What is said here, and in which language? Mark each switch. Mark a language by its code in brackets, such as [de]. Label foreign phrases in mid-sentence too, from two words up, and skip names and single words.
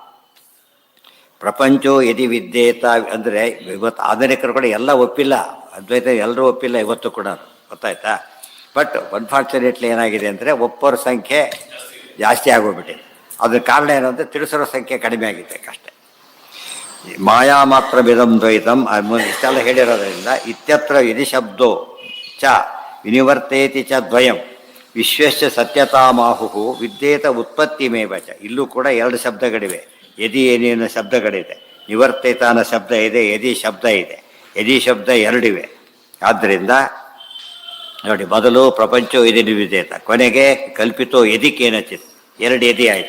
[sa] ಪ್ರಪಂಚೋ ಯದಿ ವಿದ್ಯೇತ [kn] ಅಂದರೆ ಇವತ್ತು ಆಧುನಿಕರು ಕೂಡ ಎಲ್ಲ ಒಪ್ಪಿಲ್ಲ, ಅದ್ವೈತ ಎಲ್ಲರೂ ಒಪ್ಪಿಲ್ಲ ಇವತ್ತು ಕೂಡ, ಗೊತ್ತಾಯ್ತಾ? [en] But unfortunately [kn] ಏನಾಗಿದೆ ಅಂದರೆ ಒಪ್ಪೋರ ಸಂಖ್ಯೆ ಜಾಸ್ತಿ ಆಗೋಗ್ಬಿಟ್ಟಿದೆ. ಅದ್ರ ಕಾರಣ ಏನಂದರೆ ತಿಳಿಸೋರ ಸಂಖ್ಯೆ ಕಡಿಮೆ ಆಗಿದೆ ಅಷ್ಟೇ. [sa] ಮಾಯಾ ಮಾತ್ರ ವಿಧಂ ದ್ವೈತಂ [kn] ಇಷ್ಟೆಲ್ಲ ಹೇಳಿರೋದ್ರಿಂದ [sa] ಇತ್ಯತ್ರ ವಿಧಿ ಶಬ್ದೋ ಚ ವಿನಿವರ್ತೇತಿ ಚ ದ್ವಯಂ ವಿಶ್ವಸ್ಯ ಸತ್ಯತಾಮಾಹು ವಿದ್ಯೇತ ಉತ್ಪತ್ತಿಮೇವ ಚ. [kn] ಇಲ್ಲೂ ಕೂಡ ಎರಡು ಶಬ್ದಗಳಿವೆ. ಯದಿ ಏನೇನು ಶಬ್ದಗಳಿದೆ, ನಿವರ್ತೇತ ಅನ್ನೋ ಶಬ್ದ ಇದೆ, ಯದಿ ಶಬ್ದ ಇದೆ. ಯದಿ ಶಬ್ದ ಎರಡಿವೆ. ಆದ್ದರಿಂದ ನೋಡಿ, ಮೊದಲು [sa] ಪ್ರಪಂಚೋ ಯದಿ ನಿವಿದೇತ, [kn] ಕೊನೆಗೆ [sa] ಕಲ್ಪಿತೋ ಯದಿಕೇನಚಿತ್, [kn] ಎರಡು ಯದಿ ಆಯಿತು.